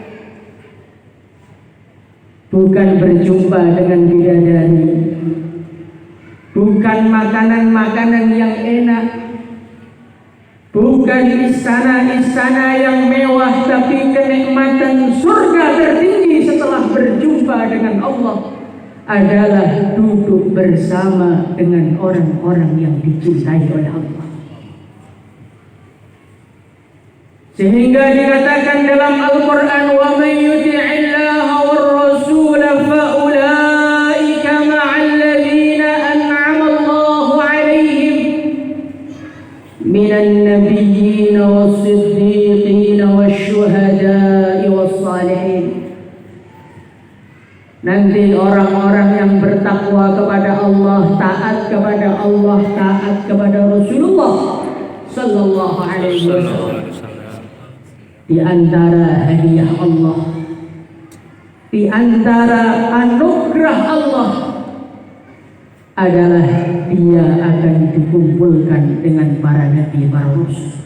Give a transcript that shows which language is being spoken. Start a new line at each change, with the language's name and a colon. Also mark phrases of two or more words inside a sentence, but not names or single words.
Indonesian: bukan berjumpa dengan bidadari, bukan makanan-makanan yang enak, bukan istana-istana yang mewah, tapi kenikmatan surga tertinggi setelah berjumpa dengan Allah adalah duduk bersama dengan orang-orang yang dicintai oleh Allah. Sehingga dikatakan dalam Al-Quran,
Arabic: ومن يطع الله والرسول فأولئك مع الذين أنعم الله عليهم من النبيين والصديقين والشهداء والصالحين.
Indonesian: Nanti orang-orang yang bertakwa kepada Allah, taat kepada Allah, taat kepada Rasulullah
Arabic: صلى الله عليه وسلم.
Indonesian: Di antara hadiah Allah, di antara anugerah Allah adalah dia akan dikumpulkan dengan para nabi, para rasul.